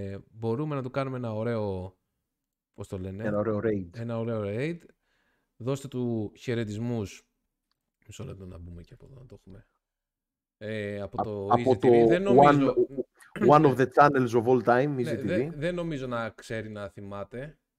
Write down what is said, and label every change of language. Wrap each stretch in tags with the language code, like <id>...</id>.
<el>Μπορούμε να του κάνουμε ένα ωραίο, πώς το λένε? Ένα ωραίο raid. Δώστε του χαιρετισμούς. Μισό λεπτό να μπούμε και από εδώ να το έχουμε. Από το EasyTV. Δεν νομίζω...</el> <en>One of the channels of all time, EasyTV.</en> <el>Δεν νομίζω να ξέρει να θυμάται.</el>